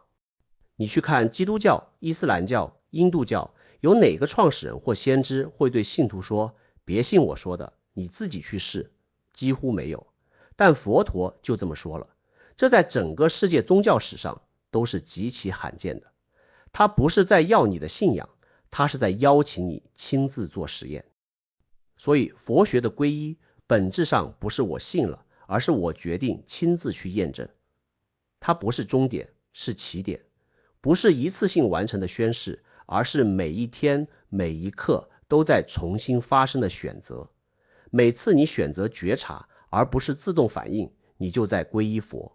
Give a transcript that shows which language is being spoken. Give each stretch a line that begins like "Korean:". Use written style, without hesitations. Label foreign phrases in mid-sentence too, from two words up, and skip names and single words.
Chinese: 你去看基督教、伊斯蘭教、印度教，有哪個創始人或先知會對信徒說，別信我說的，你自己去試？幾乎沒有。但佛陀就這麼說了，這在整個世界宗教史上都是極其罕見的。他不是在要你的信仰，他是在邀請你親自做實驗。所以佛學的皈依本質上不是我信了，而是我決定親自去驗證。它不是終點，是起點，不是一次性完成的宣誓，而是每一天每一刻都在重新發生的選擇。每次你選擇覺察，而不是自動反應， 你就在皈依佛。